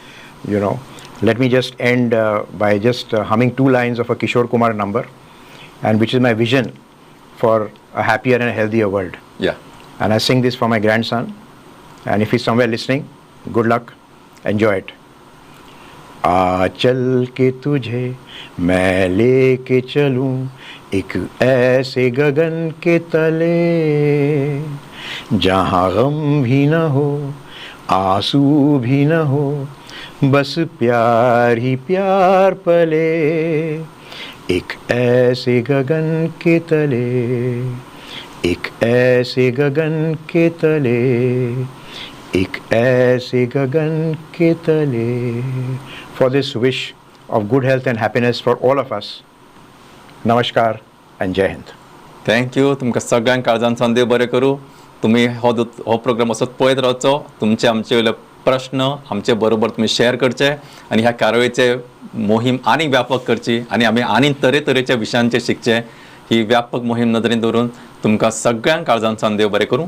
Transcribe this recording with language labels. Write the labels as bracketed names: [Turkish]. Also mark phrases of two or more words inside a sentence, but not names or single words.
[English] Let me just end by just humming 2 lines of a Kishore Kumar number, and which is my vision for a happier and a healthier world. Yeah. And I sing this for my grandson, and if he's somewhere listening, good luck, enjoy it. [Hindi] आ चल के तुझे मैं लेके चलूं एक ऐसे गगन के तले, जहाँ गम भी न हो, आंसू भी न हो, बस प्यार ही प्यार पले, एक ऐसे गगन के तले, एक ऐसे गगन के तले, एक ऐसे गगन के तले. [English] For this wish of good health and happiness for all of us. [Hindi] नमस्कार and जय हिंद. [English] Thank you. [Konkani] तुमकां सगळ्यांक काळजान संदेव बरें करूं. तुम्ही हो प्रोग्राम असोच पळयत रावचो. तुमचे आमचे प्रश्न आमचे बरोबर तुम्ही शेअर करचे आणि ह्या कारवाईचे मोहीम आनी व्यापक करची आणि आमी आनी तरेतरेच्या विशयांचेर शिकचे. ही व्यापक मोहीम नदरेन दवरून तुमकां सगळ्यांक काळजान संदेव बरें करूं.